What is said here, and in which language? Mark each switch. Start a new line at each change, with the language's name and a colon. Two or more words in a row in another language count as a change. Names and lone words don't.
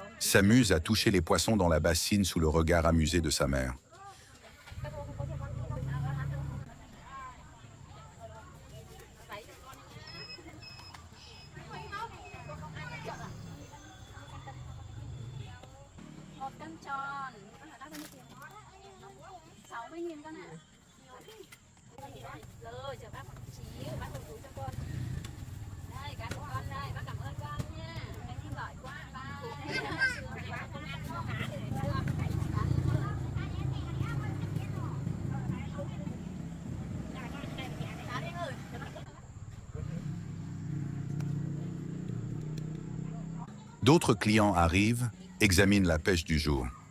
French: s'amuse à toucher les poissons dans la bassine sous le regard amusé de sa mère.
Vietnamese: Một cân tròn, con ở đó bao nhiêu tiền? 60.000 con ạ. Rồi, chờ bác một xíu, bác một túi cho con. Đây, cá của con đây, bác cảm ơn con nha. Anh đi giỏi quá, ba.
French: D'autres clients arrivent, examinent la pêche du jour.